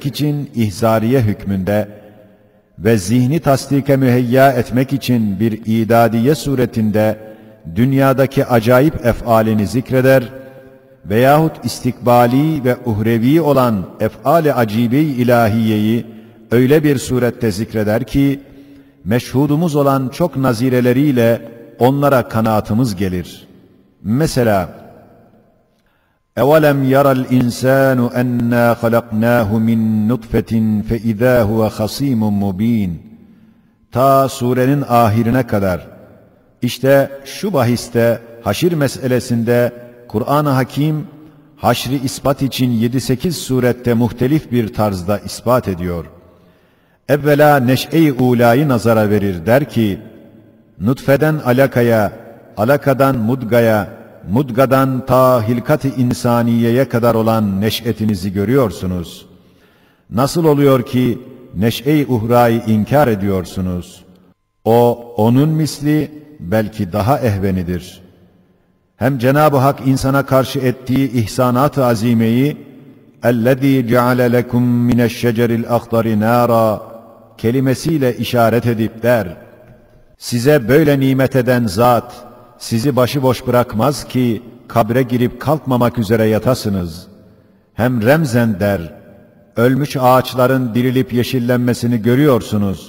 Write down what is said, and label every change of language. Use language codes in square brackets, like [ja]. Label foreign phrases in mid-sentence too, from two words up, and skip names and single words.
[tr] için ihzariye hükmünde ve zihni tasdike müheyya etmek için bir idadiye suretinde dünyadaki acayip efalini zikreder veyahut istikbali ve uhrevi olan ef'al-i acibe-i ilahiyeyi öyle bir surette zikreder ki, meşhudumuz olan çok nazireleriyle onlara kanaatımız gelir. Mesela, [ar] اَوَلَمْ يَرَ الْاِنْسَانُ اَنَّا خَلَقْنَاهُ مِنْ نُطْفَةٍ فَاِذَا هُوَ خَصِيمٌ مُب۪ينٌ. [tr] Ta surenin ahirine kadar. İşte şu bahiste, haşir meselesinde Kur'an-ı Hakim, haşri ispat için 7-8 surette muhtelif bir tarzda ispat ediyor. Evvela neş'e-i ulayı nazara verir, der ki, nutfeden alakaya, alakadan mudgaya, mudgadan ta hilkat-ı insaniyeye kadar olan neş'etinizi görüyorsunuz. Nasıl oluyor ki neş'e-i uhrayı inkar ediyorsunuz? O, onun misli, belki daha ehvenidir. Hem Cenab-ı Hak insana karşı ettiği ihsanat-ı azimeyi, [ar] اَلَّذ۪ي جَعَلَ لَكُمْ مِنَ الشَّجَرِ الْاَخْضَرِ نَارًا [tr] kelimesiyle işaret edip der, size böyle nimet eden zat, sizi başıboş bırakmaz ki kabre girip kalkmamak üzere yatasınız. Hem remzen der, ölmüş ağaçların dirilip yeşillenmesini görüyorsunuz.